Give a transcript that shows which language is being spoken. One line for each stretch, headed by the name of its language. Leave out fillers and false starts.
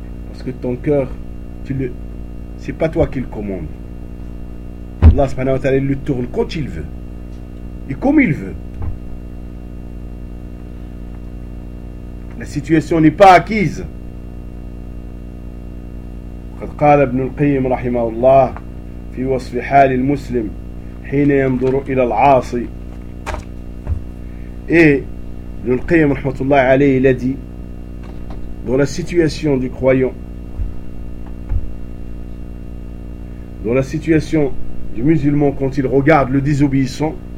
French: Parce que ton cœur, tu le... C'est pas toi qui le commande. Allah subhanahu wa ta'ala le tourne quand il veut. Et comme il veut. La situation n'est pas acquise.
Arabic: قد قال ابن القيم رحمه الله في وصف حال المسلم حين ينظر الى العاصي.
French: Et ابن القيم رحمه الله عليه il a dit dans la situation du croyant. Dans la situation du musulman quand il regarde le désobéissant.